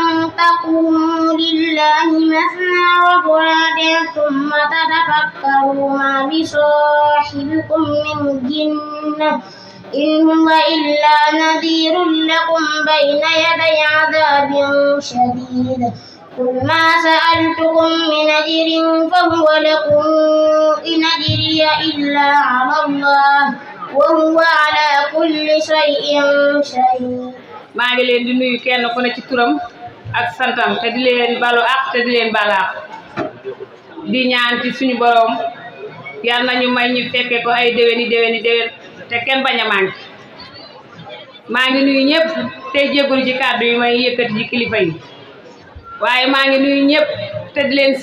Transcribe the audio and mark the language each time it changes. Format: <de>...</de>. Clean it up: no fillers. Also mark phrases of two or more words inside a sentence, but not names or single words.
<ar>تقوموا لله مثنى وفرادا ثم تتفكروا ما بصاحبكم من جنة إن هو إلا نذير لكم بين يدي عذاب شديد قل ما سألتكم من أجر فهو لكم إن أجري إلا على الله وهو على كل شيء شهيد.</ar> <wo>maa ngi leen di nuyu kenn ku ne ci turam ak santam te di leen balu ak te di leen balaax di ñaan ci suñu borom yal nañu may ñu fekke ko ay déwéni te kenn bañ a manqué maa ngi nuyu ñëpp te jégalu ci kàddu yi may yëkkati ci kilifa yi waaye maa ngi nuyu ñëpp te di leen</wo>